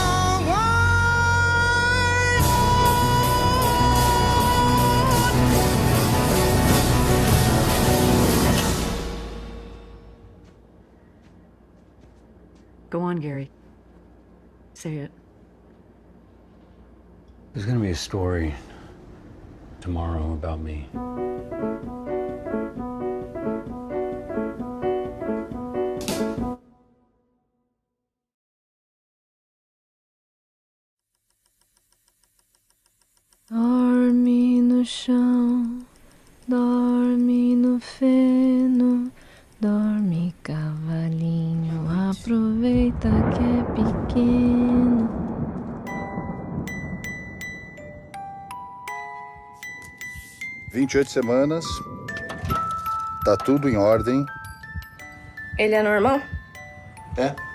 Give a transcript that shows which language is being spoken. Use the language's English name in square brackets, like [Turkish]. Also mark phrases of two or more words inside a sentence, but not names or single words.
[English] Go on, Gary. Say it. There's gonna be a story tomorrow about me. [Portuguese] Dorme no chão, dorme no feno, dorme cavalinho, aproveita que é pequeno. – 28 semanas, tá tudo em ordem. Ele é normal? É.